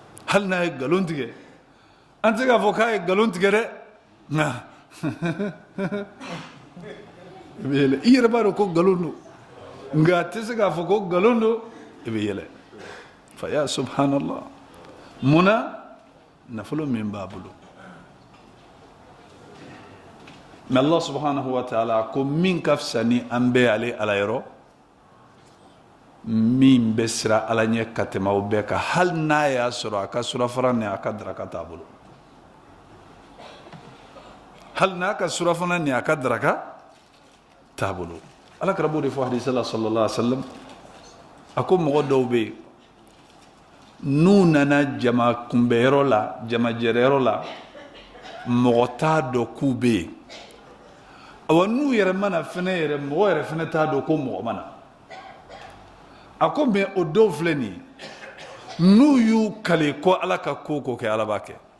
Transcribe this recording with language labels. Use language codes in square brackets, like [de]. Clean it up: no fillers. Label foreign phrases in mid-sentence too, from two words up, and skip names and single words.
[bm] hali n'a ye nkalon tigɛ an tɛ k'a fɔ k'a ye nkalon tigɛ dɛ nka i bɛ yɛlɛ i yɛrɛ b'a dɔn ko nkalon don nka a tɛ se k'a fɔ ko nkalon don i bɛ yɛlɛ [ar] فيا سبحان الله [bm] mun na nafolo min b'a bolo mais [ar] الله سبحانه وتعالى [bm] ko min ka fisa ni an bɛɛ ale ala yɔrɔ min bɛ sira ala ɲɛ ka tɛmɛ aw bɛɛ kan hali n'a y'a sɔrɔ a ka surafana ni a ka daraka t'a bolo hali n'a ka surafana ni a ka daraka t'a bolo alakira b'o de fɔ hadisi la [ar] صلى الله عليه وسلم [bm] a ko mɔgɔ dɔw bɛ yen n'u nana jama kunbɛyɔrɔ la jama jɛrɛyɔrɔ la mɔgɔ t'a dɔn k'u bɛ yen awa n'u yɛrɛ mana fɛnɛ yɛrɛ mɔgɔ yɛrɛ fɛnɛ t'a dɔn ko mɔgɔ mana a ko mɛ o dɔw filɛ nin ye n'u y'u kale ko ala ka ko ko kɛ ala b'a kɛ